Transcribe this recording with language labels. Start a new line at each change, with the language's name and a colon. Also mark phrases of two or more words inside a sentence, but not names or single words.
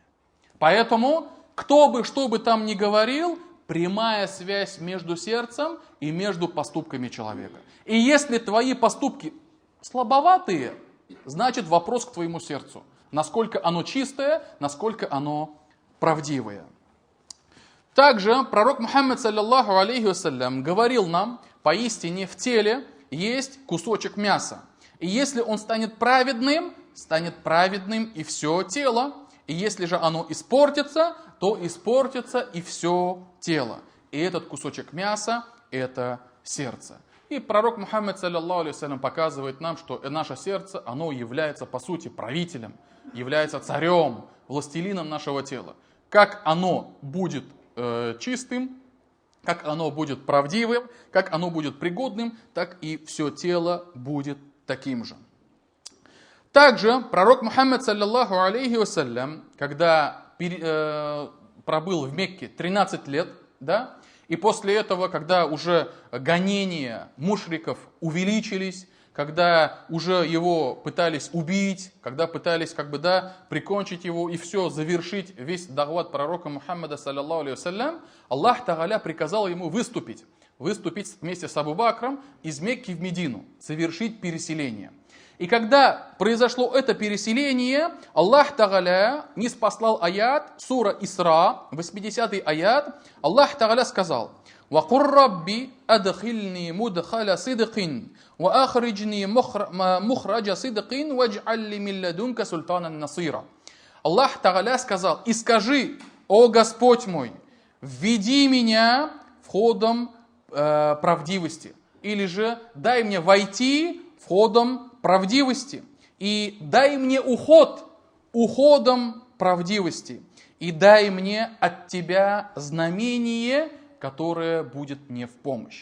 Russian: Поэтому, кто бы что бы там ни говорил, прямая связь между сердцем и между поступками человека. И если твои поступки слабоватые, значит вопрос к твоему сердцу. Насколько оно чистое, насколько оно правдивое. Также пророк Мухаммад,
Arabic: صلى الله عليه وسلم,
Russian: говорил нам, поистине в теле есть кусочек мяса. И если он станет праведным и все тело. И если же оно испортится, то испортится и все тело. И этот кусочек мяса – это сердце. И пророк Мухаммад,
Arabic: صلى الله عليه وسلم,
Russian: показывает нам, что наше сердце, оно является по сути правителем, является царем, властелином нашего тела. Как оно будет чистым, как оно будет правдивым, как оно будет пригодным, так и все тело будет таким же. Также пророк Мухаммад,
Arabic: صلى الله عليه وسلم,
Russian: когда пробыл в Мекке 13 лет, да, и после этого, когда уже гонения мушриков увеличились, когда уже его пытались убить, когда пытались прикончить его и все, завершить весь дахват пророка Мухаммада,
Arabic: صلى الله عليه وسلم, الله تعالى
Russian: приказал ему выступить вместе с Абу Бакром из Мекки в Медину, совершить переселение. И когда произошло это переселение,
Arabic: الله تعالى
Russian: ниспослал аят, сура Исра, 80-й аят,
Arabic: الله تعالى
Russian: сказал:
Arabic: وَقُلْ رَبِّ أَدْخِلْنِي مُدْخَلَ صِدْقٍ وَأَخْرِجْنِي مُخْرَجَ صِدْقٍ وَاجْعَلْ لِي مِنْ لَدُنْكَ سُلْطَانًا نَصِيرًا. الله تعالى
Russian: сказал: и скажи, о Господь мой, введи меня входом правдивости, или же дай мне войти входом правдивости, и дай мне уходом правдивости, и дай мне от тебя знамение, которое будет мне в помощь.